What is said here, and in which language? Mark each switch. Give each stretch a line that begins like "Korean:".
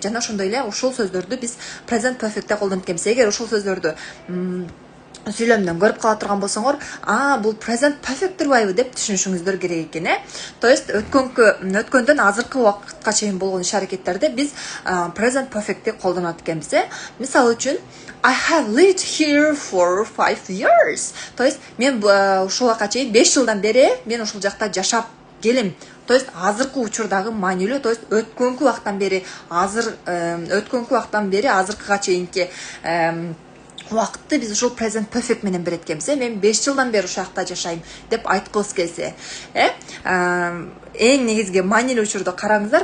Kyrgyz: Жана ошондой эле ушул сөздөрдү биз present perfect'те колдонот экенбиз. Эгер ушул сөздөрдү сүйлөмдөн көрүп кала турган болсоңор, бул present perfect турбайбы деп түшүнүшүңүздөр керек экен. То есть өткөндөн азыркы убакытка чейин болгон иш аракеттерде биз present perfect'ти колдонот экенбиз. Мисалы үчүн
English: I have lived here for 5 years.
Kyrgyz: То есть мен ушул убакка чейин 5 жылдан бери мен ушул жакта жашап келем. То есть азыркы учурдагы маанилүү, то есть өткөнкү убактан бери азыркыга чейинки убакытты биз ушул present perfect менен берет экенбиз. Мен 5 жылдан бери ушул жакта жашайм деп айткыбыз келсе, эң негизги маанилүү учурду караңыздар.